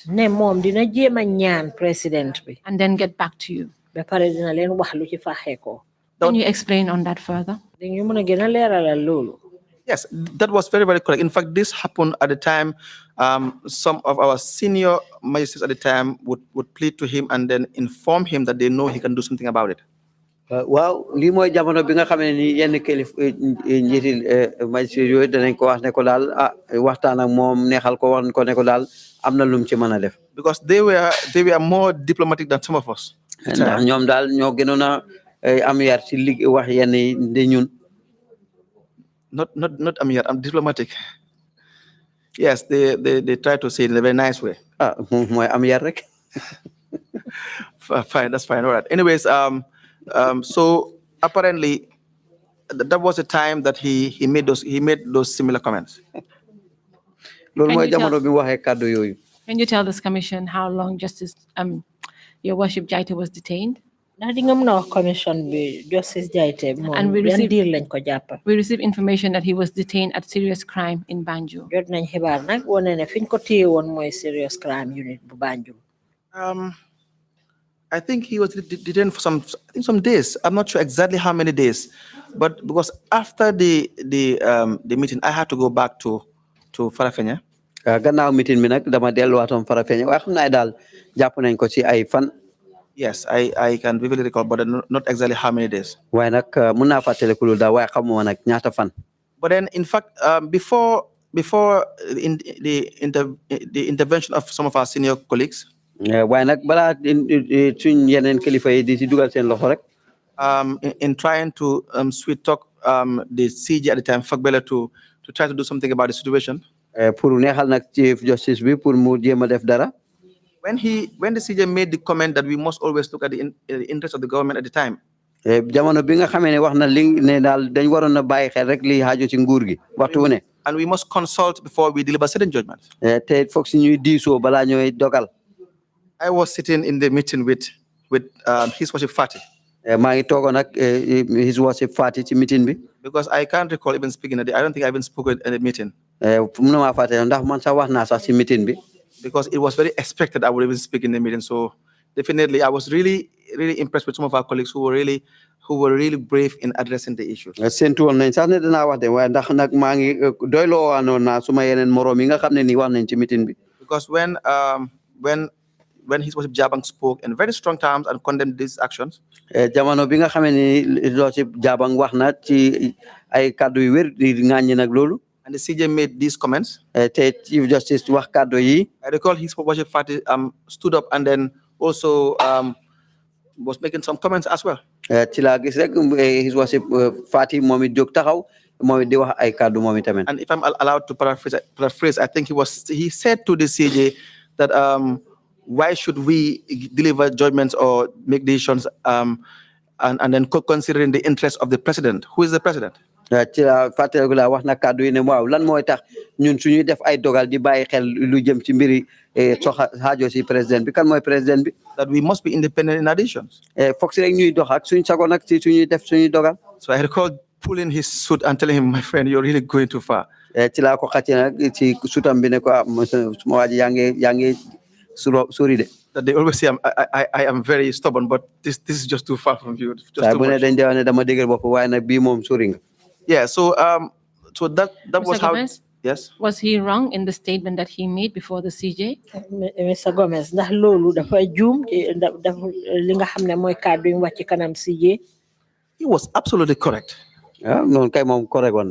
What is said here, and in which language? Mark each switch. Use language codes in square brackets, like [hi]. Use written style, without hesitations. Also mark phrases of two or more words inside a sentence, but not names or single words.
[wo] ne moom dina jéem a ñaan président bi [en] and then get back to you. [wo] ba pare dina leen wax lu ci faxee ko. [en] Can you explain on that further? [wo] dañu mën a gën a leeralal loolu. [en] Yes, that was very, very correct. In fact, this happened at the time. Some of our senior magistrates at the time would plead to him and then inform him that they know he can do something about it. [wo] waaw lii mooy jamono bi nga xam ne ni yenn kilif njiitil magistrat yooyu danañ ko wax ne ko daal waxtaan ak moom neexal ko wax ko ne ko daal am na lum ci mën a def. [en] Because they were more diplomatic than some of us. [wo] ndax ñoom daal ñoo gënoon a am yar ci wax yenn yi de ñun. [en] Not Amir, I'm diplomatic. Yes, they try to say it in a very nice way. [wo] Mooy am yar rek. [en] Fine, that's fine. All right. Anyways, so apparently that was the time that he made those similar comments. [wo] Loolu mooy jamono bi waxee kàddu yooyu. [en] Can you tell this commission how long Justice Your Worship Jaite was detained? [wo] ndax di nga mën a wax commission bi Justice Jaite moom [en] And we [wo] yan [en] received- [wo] diir lañ ko jàpp. [en] We received information that he was detained at serious crime in Banjul. [wo] jot nañ xibaar nag wane ne fiñ ko téye woon mooy [en] serious crime unit [wo] bu Banjul. [en] I think he was detained for some days. I'm not sure exactly how many days, but because after the meeting, I had to go back to Farafenni. [wo] Gannaaw meeting bi nag dama delluwaatoon Farafenni waaye xam naa daal jàpp nañ ko ci ay fan. [en] Yes, I can vividly recall, but not exactly how many days. [wo] waaye nag mun naa fàttaliku loolu daal waaye xamuma nag ñaata fan. [en] But then, in fact, before the intervention of some of our senior colleagues, [wo] waaye nag balaa suñ yeneen kilifa yi di ci dugal seen loxo rek. [en] in trying to sweet talk the CJ at the time, Fagbele, to try to do something about the situation. [wo] Pour neexal nag [en] Chief Justice [wo] bi pour mu jéem a def dara. [en] When the CJ made the comment that we must always look at the interest of the government at the time. [wo] Jamono bi nga xamee ne wax na li ne daal dañ waroon a bàyyi xel rek li xaaju ci nguur gi waxtu wu ne. [en] And we must consult before we deliver certain judgments. [wo] te foog si ñuy diisoo balaa ñooy dogal. [en] I was sitting in the meeting with His Worship Fati. [wo] maa ngi toogoon ak [en] His Worship [wo] Fati ci meeting bi. [en] Because I can't recall even speaking at I don't think I even spoke at a meeting. [wo] Mun na maa fàtte ndax man sax wax naa sax ci meeting bi. [en] Because it was very expected I would even speak in the meeting. So definitely, I was really, really impressed with some of our colleagues who were really brave in addressing the issue. [wo] Séntu woon nañ sax ne dinaa wax de waaye ndax nag maa ngi doyloo waanoon naa suma yeneen moroom yi nga xam ne nii wax nañ ci meeting bi. [en] Because when His Worship Jabang spoke in very strong terms and condemned these actions, [wo] jamono bi nga xamee ni [en] His Worship [wo] Jabang wax na ci ay kàddu yu wér di ŋàññi nag loolu. [en] and the CJ made these comments, [wo] te [en] Chief Justice [wo] wax kàddu yi. [en] I recall His Worship Fati stood up and then also was making some comments as well. [wo] ci laa gis rek [en] His Worship [wo] Fati moom it jóg taxaw moom it di wax ay kàddu moom itamit. [en] And if I'm allowed to paraphrase, I think he said to the CJ that why should we deliver judgments or make decisions and then considering the interest of the president? Who is the president? [wo] ci la fàttaliku la wax na kàddu yi ne waaw lan mooy tax ñun suñuy def ay dogal di bàyyi xel lu jëm ci mbiri xaajo si président bi kan mooy président bi. [en] That we must be independent in our decisions. [wo] foog si rek ñuy dox ak suñ sago nag si suñuy def suñuy dogal. [en] So I recall pulling his suit and telling him, my friend, you're really going too far. [wo] ci laa ko xàcce nag ci sutam bi ne ko suma waa ji yaa ngi sori de. [en] That they always say I am very stubborn, but this is just too far from you. Just [wo] saa [en] too [wo] bu ne [en] much. [wo] dañ dee wax ne dama dëgër bopp waaye nag bii moom sori nga. [en] Yeah. So that was Mr. how. Gomez? Yes. Was he wrong in the statement that he made before the CJ? Mr. [wo] Gomez ndax loolu dafa juum dafa li nga xam ne mooy kàddu yu wax ci kanam CJ. [en] He was absolutely correct. [wo] noonu kay moom correct woon na.